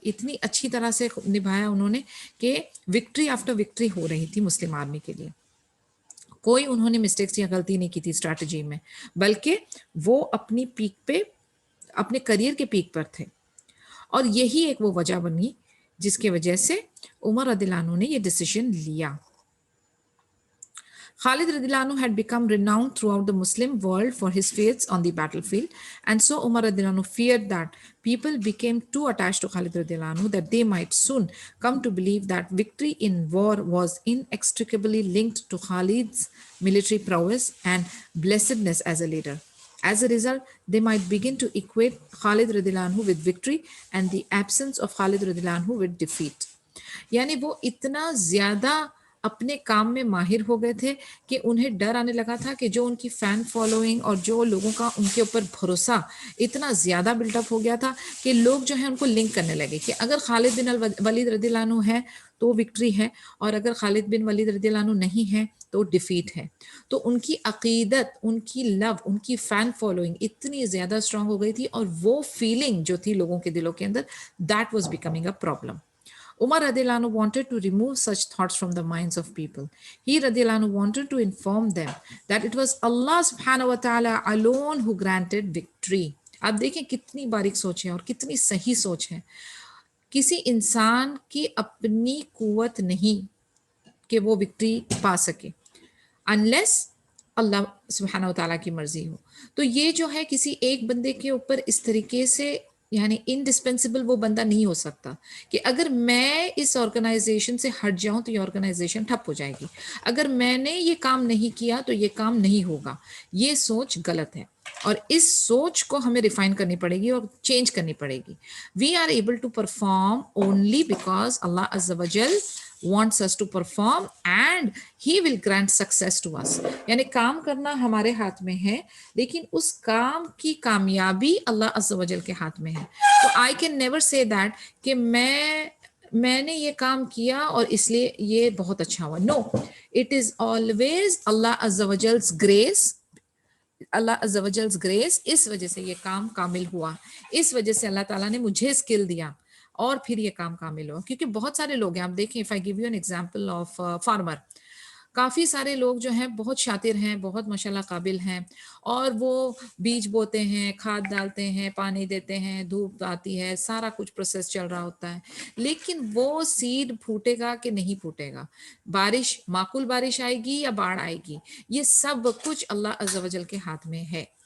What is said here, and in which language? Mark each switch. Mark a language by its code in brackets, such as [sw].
[ur] اتنی اچھی طرح سے نبھایا انہوں نے کہ وکٹری آفٹر وکٹری ہو رہی تھی مسلم آرمی کے لیے. کوئی انہوں نے مسٹیکس یا غلطی نہیں کی تھی اسٹریٹجی میں, بلکہ وہ اپنی پیک پہ, اپنے کریئر کے پیک پر تھے. اور یہی ایک وہ وجہ بنی جس کی وجہ سے عمر رضی اللہ عنہ نے یہ ڈیسیژن لیا. [en] Khalid radiallahu anhu had become renowned throughout the Muslim world for his feats on the battlefield, and so Umar radiallahu anhu feared that people became too attached to Khalid radiallahu anhu that they might soon come to believe that victory in war was inextricably linked to Khalid's military prowess and blessedness as a leader. As a result, they might begin to equate Khalid radiallahu anhu with victory and the absence of Khalid radiallahu anhu with defeat. [ur] یعنی وہ اتنا زیادہ اپنے کام میں ماہر ہو گئے تھے کہ انہیں ڈر آنے لگا تھا کہ جو ان کی فین فالوئنگ اور جو لوگوں کا ان کے اوپر بھروسہ اتنا زیادہ بلٹ اپ ہو گیا تھا کہ لوگ جو ہیں ان کو لنک کرنے لگے کہ اگر خالد بن ولید رضی اللہ عنہ ہے تو وکٹری ہے, اور اگر خالد بن ولید رضی اللہ عنہ نہیں ہے تو ڈیفیٹ ہے. تو ان کی عقیدت, ان کی لو, ان کی فین فالوئنگ اتنی زیادہ اسٹرانگ ہو گئی تھی, اور وہ فیلنگ جو تھی لوگوں کے دلوں کے اندر, [en] That was becoming a problem. Umar radiallahu anhu wanted to remove such thoughts from the minds of people. He radiallahu anhu wanted to inform them that it was Allah subhanahu wa ta'ala alone who granted victory. [ur] آپ دیکھیں کتنی باریک سوچ ہے اور کتنی صحیح سوچ ہے. کسی انسان کی اپنی قوت نہیں کہ وہ وکٹری پا سکے. [en] unless [ur] اللہ سبحانہ و تعالیٰ کی مرضی ہو. تو یہ جو ہے کسی ایک بندے کے اوپر اس طریقے سے یعنی انڈسپینسیبل وہ بندہ نہیں ہو سکتا کہ اگر میں اس آرگنائزیشن سے ہٹ جاؤں تو یہ آرگنائزیشن ٹھپ ہو جائے گی، اگر میں نے یہ کام نہیں کیا تو یہ کام نہیں ہوگا. یہ سوچ غلط ہے اور اس سوچ کو ہمیں ریفائن کرنی پڑے گی اور چینج کرنی پڑے گی. [en] We are able to perform only because اللہ عز وجل wants us to perform and he will grant success to us. [ur] یعنی کام کرنا ہمارے ہاتھ میں ہے لیکن اس کام کی کامیابی اللہ عز و جل کے ہاتھ میں ہے. تو [en] I can never say that [ur] کہ میں نے یہ کام کیا اور اس لیے یہ بہت اچھا ہوا. [en] No, it is always اللہ عز و جل's grace. [ur] اللہ عز و جل's grace اس وجہ سے یہ کام کامل ہوا، اس وجہ سے اللہ تعالیٰ نے مجھے اسکل دیا اور پھر یہ کام کامل ہوا. کیونکہ بہت سارے لوگ ہیں، آپ دیکھیں [en] if I give you an example of farmer، [ur] کافی سارے لوگ جو ہیں بہت شاطر ہیں، بہت ماشاءاللہ قابل ہیں اور وہ بیج بوتے ہیں، کھاد ڈالتے ہیں، پانی دیتے ہیں، دھوپ آتی ہے، سارا کچھ پروسیس چل رہا ہوتا ہے، لیکن وہ سیڈ پھوٹے گا کہ نہیں پھوٹے گا، بارش معقول بارش آئے گی یا باڑھ آئے گی، یہ سب کچھ اللہ عز و جل کے ہاتھ میں ہے.